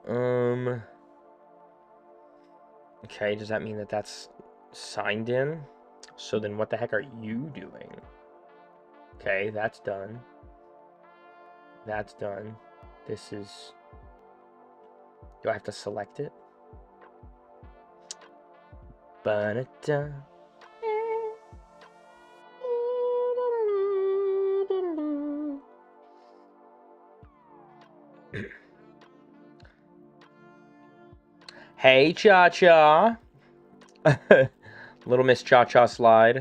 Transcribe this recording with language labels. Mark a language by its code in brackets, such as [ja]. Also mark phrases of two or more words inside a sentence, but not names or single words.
[en] Okay, does that mean that that's signed in? So then what the heck are you doing? Okay, that's done. That's done. This is... Do I have to select it? Ba-da-da. Hey, Cha-Cha. Little Miss Cha-Cha slide.